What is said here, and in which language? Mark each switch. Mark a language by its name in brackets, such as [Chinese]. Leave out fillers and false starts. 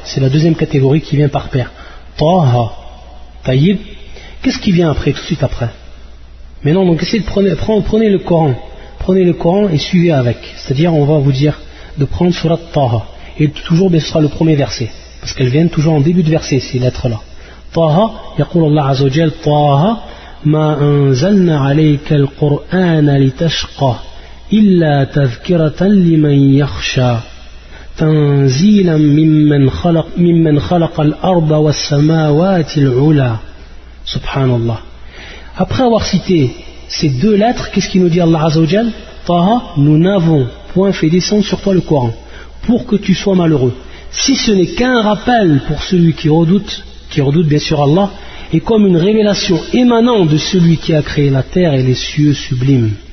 [French] C'est la deuxième catégorie qui vient par paire. Taha. Tayyib. Qu'est-ce qui vient après, tout de suite après ? Maintenant, donc essayez de prenez le Coran. Prenez le Coran et suivez avec. C'est-à-dire, on va vous dire de prendre surat Taha. Et toujours, ce sera le premier verset. Parce qu'elles viennent toujours en début de verset, ces lettres-là. [Arabic] Taha. Yaqul Allah Azzawajal. Taha. ما أنزلنا عليك القرآن لتشقى إلا تذكرة لمن يخشى تنزيلا ممن خلق الأرض والسماوات العلى سبحان الله. [French] Après avoir cité ces deux lettres, qu'est-ce qu'il nous dit Allah Azza wa Jal? Taha, nous n'avons point fait descendre sur toi le Coran pour que tu sois malheureux, si ce n'est qu'un rappel pour celui qui redoute bien sûr Allah, et comme une révélation émanant de celui qui a créé la terre et les cieux sublimes.